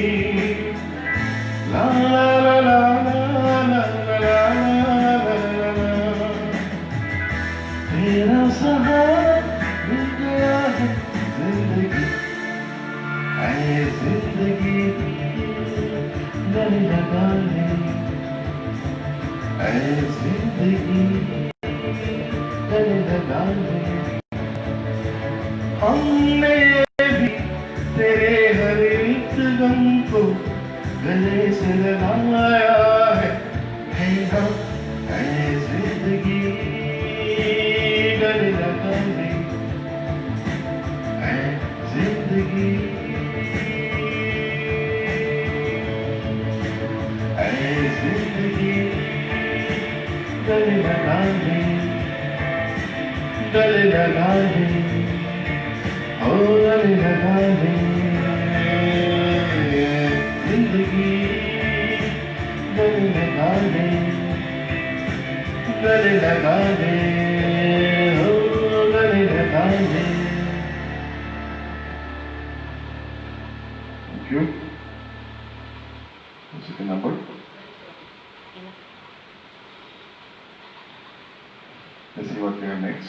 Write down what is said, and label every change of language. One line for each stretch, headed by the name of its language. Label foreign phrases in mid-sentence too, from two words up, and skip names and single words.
Hindi: ला ला ला ला ला ला ला ला ला, तेरा सहारा मिल गया है जिंदगी, ऐ जिंदगी गले लगा ले, ऐ जिंदगी गले लगा ले। हमने भी तेरे हर एक गम को गले से लगाया है ना, ऐ जिंदगी गले लगा ले, ऐ जिंदगी जिंदगी गले लगा ले, गले लगा ले, ओ गले लगा ले, जिंदगी गले लगा ले, गले लगा ले, ओ गले लगा ले।
English: Thank you. Second number. Let's see what we have next.